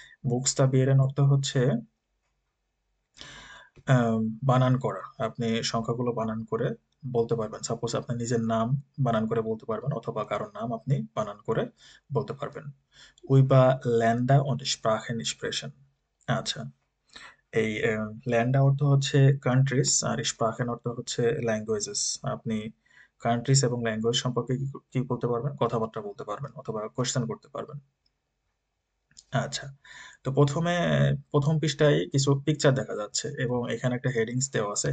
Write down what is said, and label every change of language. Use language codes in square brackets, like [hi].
[bn] বুকস্টাবিয়েরেন অর্থ হচ্ছে আম বানান করা। আপনি সংখ্যাগুলো বানান করে বলতে পারবেন। সাপোজ আপনার নিজের নাম বানান করে বলতে পারবেন অথবা কারো নাম আপনি বানান করে বলতে পারবেন। [de] Über Länder und Sprachen sprechen। [bn] আচ্ছা, এই Länder অর্থ হচ্ছে কান্ট্রিজ আর Sprachen অর্থ হচ্ছে ল্যাঙ্গুয়েজেস। আপনি কান্ট্রিজ এবং ল্যাঙ্গুয়েজ সম্পর্কে কি বলতে পারবেন? কথাবার্তা বলতে পারবেন অথবা কোয়েশ্চেন করতে পারবেন। আচ্ছা। তো ১ম পৃষ্ঠায় কিছু পিকচার দেখা যাচ্ছে এবং এখানে একটা হেডিংস দেওয়া আছে।